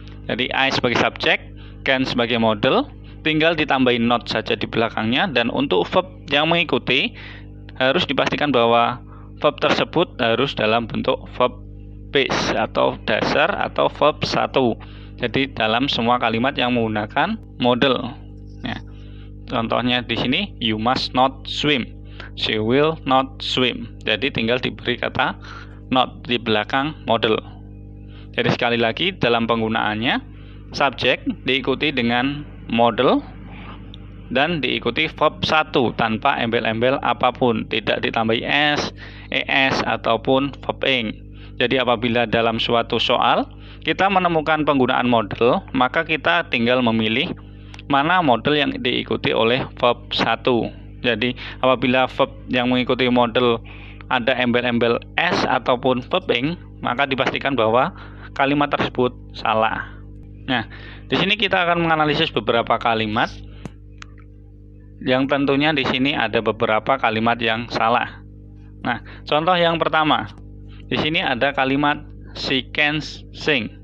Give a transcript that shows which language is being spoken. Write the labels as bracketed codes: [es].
[id] Jadi I sebagai subjek, can sebagai model, tinggal ditambahin not saja di belakangnya. Dan untuk verb yang mengikuti harus dipastikan bahwa verb tersebut harus dalam bentuk verb base atau dasar atau verb 1. Jadi dalam semua kalimat yang menggunakan model. Ya. Contohnya di sini, [en] you must not swim, she will not swim. [id] Jadi tinggal diberi kata not di belakang model. Jadi sekali lagi dalam penggunaannya, subjek diikuti dengan model dan diikuti verb 1 tanpa embel-embel apapun, tidak ditambahi s, es ataupun verb ing. Jadi apabila dalam suatu soal kita menemukan penggunaan model, maka kita tinggal memilih mana model yang diikuti oleh verb 1. Jadi apabila verb yang mengikuti model ada embel-embel s ataupun verb ing, maka dipastikan bahwa kalimat tersebut salah. Nah, di sini kita akan menganalisis beberapa kalimat yang tentunya di sini ada beberapa kalimat yang salah. Nah, contoh yang pertama, Di sini ada kalimat [en] she can sing.